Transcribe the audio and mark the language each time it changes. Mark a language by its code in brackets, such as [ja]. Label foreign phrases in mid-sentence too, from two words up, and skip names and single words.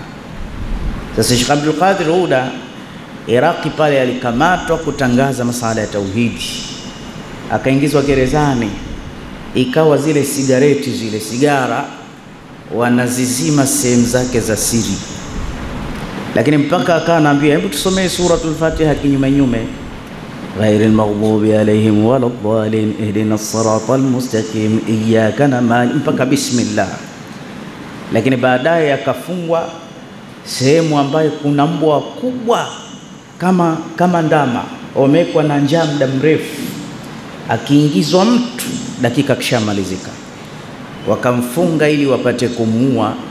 [sw] Sasa Sheikh Abdul Qadir Uda Iraqi pale alikamatwa kutangaza masala ya tauhidi, akaingizwa gerezani. Ikawa zile sigareti, zile sigara wanazizima sehemu zake za siri, lakini mpaka akawa anaambia, hebu tusomee suratul Fatiha kinyume, [ar] غير المغضوب عليهم ولا الضالين اهدنا الصراط المستقيم إياك نعبد, [sw] mpaka bismillah. Lakini baadaye akafungwa sehemu ambayo kuna mbwa kubwa kama ndama, wamekwa na njaa muda mrefu. Akiingizwa mtu dakika kishamalizika, wakamfunga ili wapate kumuua.